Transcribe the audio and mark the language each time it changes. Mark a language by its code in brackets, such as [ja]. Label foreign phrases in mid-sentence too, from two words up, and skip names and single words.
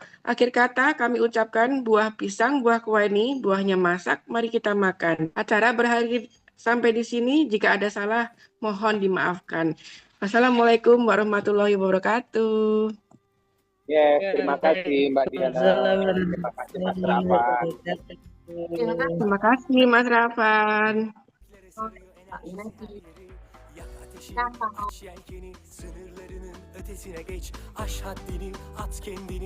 [id] Akhir kata kami ucapkan buah pisang, buah kueni, buahnya masak, mari kita makan. Acara berakhir sampai di sini, jika ada salah mohon dimaafkan. [ar] والسلام عليكم ورحمة الله وبركاته. [id] Ya, terima kasih Mbak Diana. Terima kasih Mas Rafan. Terima kasih Mas Rafan. [tr] Yelkeni sınırlarının ötesine geç, aş haddini, at kendini.